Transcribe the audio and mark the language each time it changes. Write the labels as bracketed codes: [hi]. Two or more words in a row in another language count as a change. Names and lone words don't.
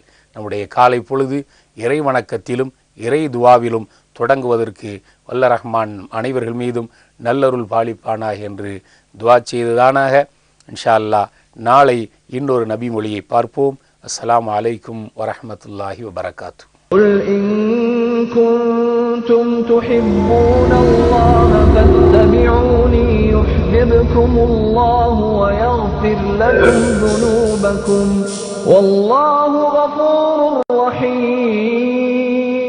[ta] நம்முடைய காலை பொழுது இறை வணக்கத்திலும் இறை துவாவிலும் தொடங்குவதற்கு வல்ல ரஹ்மான் அனைவர்கள் மீதும் நல்லருள் பாலிப்பானாக என்று துவா செய்ததானாக. [ar] إن شاء الله [ta] நாளை இன்னொரு நபி மொழியை பார்ப்போம். [ar] السلام عليكم ورحمة الله وبركاته. قل إن كنتم تحبون الله فاتبعوني يحببكم الله ويغفر لكم ذنوبكم والله غفور رحيم.